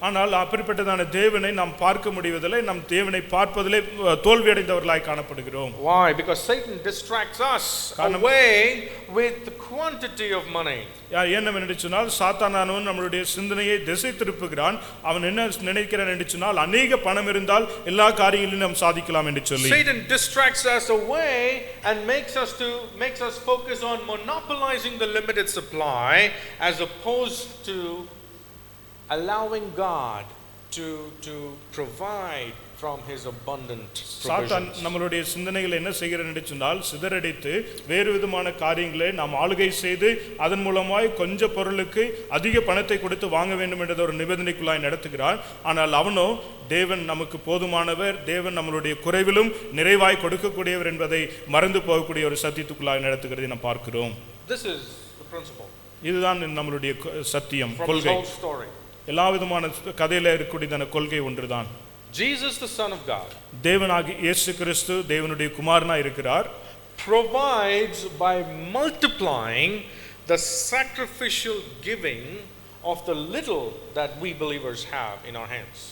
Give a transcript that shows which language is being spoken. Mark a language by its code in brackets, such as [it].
[ta] ஆனால் அப்படிப்பட்டதான தேவனை நாம் பார்க்க முடிவதில்லை. நாம் தேவனை பார்ப்பதிலே தோல்வி அடைந்தவர்களாய் காணப்படுகிறோம். [en] Why? Because Satan distracts us away with the quantity of money. [ta] ஏனென்று சொன்னால் சாத்தானானவன் நம்மளுடைய சிந்தனையை திசை திருப்புகிறான். அவன் என்ன நினைக்கிறான் என்று சொன்னால் அநேக பணம் இருந்தால் எல்லா காரியங்களையும் நாம் சாதிக்கலாம் என்று சொல்லி. [en] Satan distracts us away and makes us focus on monopolizing the limited supply as opposed to allowing God to provide from his abundant [ta] சாத்தான் [en] provisions. [ta] நம்மளுடைய சிந்தனைகளை என்ன செய்கிறான் என்று சொன்னால் சிதறடித்து வேறு விதமான காரியங்களை நாம் ஆளுகை செய்து அதன் மூலமாய் கொஞ்ச பொருளுக்கு அதிக பணத்தை கொடுத்து வாங்க வேண்டும் என்ற ஒரு நிபந்தனைக்குள்ளாய் நடத்துகிறான். ஆனால் அவனோ தேவன் நமக்கு போதுமானவர், தேவன் நம்மளுடைய குறைவிலும் நிறைவாய் கொடுக்கக்கூடியவர் என்பதை மறந்து போகக்கூடிய ஒரு சத்தியத்துக்குள்ளாய் நடத்துகிறதை நாம் பார்க்கிறோம். [en] This is the principle. [ta] இதுதான் நம்மளுடைய சத்தியம், [en] From [ta] கொள்கை. [en] the whole story. [ta] எல்லா விதமான கதையில இருக்கக்கூடிய கொள்கை ஒன்றுதான். [en] Jesus, the Son of God, [ta] தேவனாகிய இயேசு கிறிஸ்து தேவனுடைய குமாரனாய் இருக்கிறார். [en] provides by multiplying the sacrificial giving of the little that we believers have in our hands.